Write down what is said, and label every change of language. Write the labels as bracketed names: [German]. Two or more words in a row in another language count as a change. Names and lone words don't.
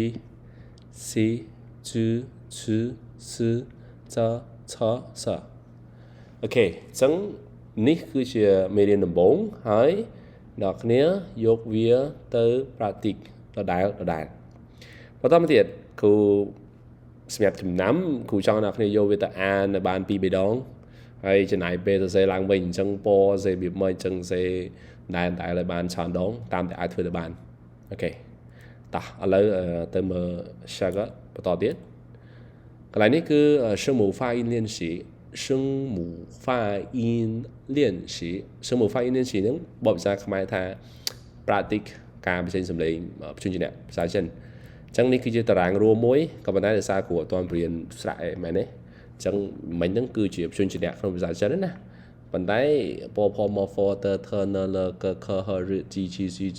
[Khmer] ស៊ីជឺឈឺសឺចឆសាអូខេអញ្ចឹងនេះគឺជាមេរៀនដំបូងហើយអ្នកគ្នាយកវាទៅ practice ដដែលបន្តមកទៀតគ្រូសម្រាប់ចំណាំគ្រូចង់អ្នកគ្នាយកវាទៅអាននៅបាន2-3ដងហើយចំណាយពេលសរសេរឡើងវិញអញ្ចឹងពសរសេរវាមិនអញ្ចឹងសរសេរដែលឲ្យបានច្រើនដងតាមតែអាចធ្វើទៅ បានអូខេតោះឥឡូវទៅមើល Sugar បន្តទៀតកន្លែងនេះគឺ [Chinese] 声母发音练习声母发音练习声母发音练习 [Khmer] ហ្នឹងបបភាសាខ្មែរថា practice ការបញ្ចេញសំឡេងព្យញ្ជនៈភាសាចិនអញ្ចឹងនេះគឺជាតារាងរួមមួយ ក៏ប៉ុន្តែដោយសារគ្រូអត់ទាន់រៀនស្រៈអីមែនទេអញ្ចឹងមិញហ្នឹងគឺជាព្យញ្ជនៈក្នុងភាសាចិនណាប៉ុន្តែពផមហ្វតថនលកខហរជីជីស៊ីជី